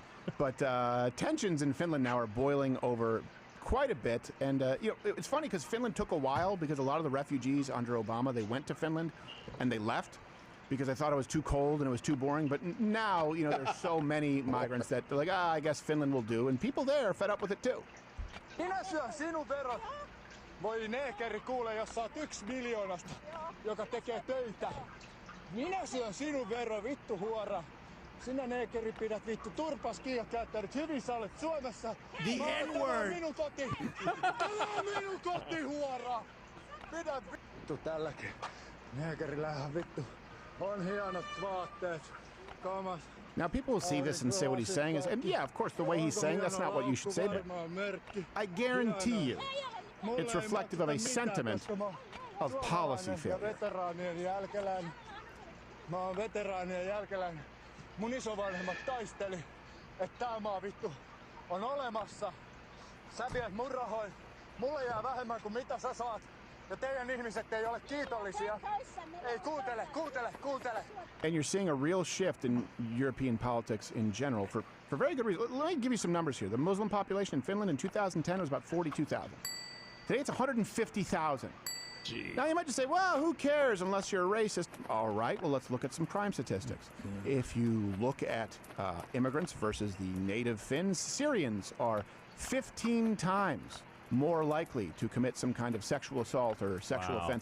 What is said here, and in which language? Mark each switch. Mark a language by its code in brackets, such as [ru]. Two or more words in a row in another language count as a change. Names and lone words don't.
[en] But tensions in Finland now are boiling over quite a bit. And you know, it's funny because Finland took a while because a lot of the refugees under Obama, they went to Finland and they left because I thought it was too cold and it was too boring. But now, you know, there's so many migrants that they're like, I guess Finland will do. And people there are fed up with it too. [fi] Minä syön sinun verran. Voi neekeri kuule, jos sä oot 1 miljoonasta, joka tekee töitä. Minä syön sinun verran, vittu huora. Sinä neekeri pidät vittu turpas kiinni ja käyttänyt hyvin, sä olet Suomessa. [en] The N-word! [fi] Tämä on minun koti! Tämä on minun koti, huora! Pidä vittu tälläkin. Neekerillähän vittu on hienot vaatteet. Kamas. [en] Now people will see this and say what he's saying is, and yeah, of course, the way he's saying, that's not what you should say, but I guarantee you, it's reflective of a sentiment of policy failure. [fi] Mä oon veteraanien jälkeläinen. Mun isovanhemmat taisteli, että tää maa vittu on olemassa. Sä viet mun rahoin. Mulle jää vähemmän kuin mitä sä saat. Ja teidän ihmiset ei ole kiitollisia. Ei, kuuntele. [en] And you're seeing a real shift in European politics in general for very good reason. Let me give you some numbers here. The Muslim population in Finland in 2010 was about 42,000. Today it's 150,000. Now you might just say, well, who cares unless you're a racist? All right, well, let's look at some crime statistics. If you look at immigrants versus the native Finns, Syrians are 15 times more likely to commit some kind of sexual assault or sexual offense.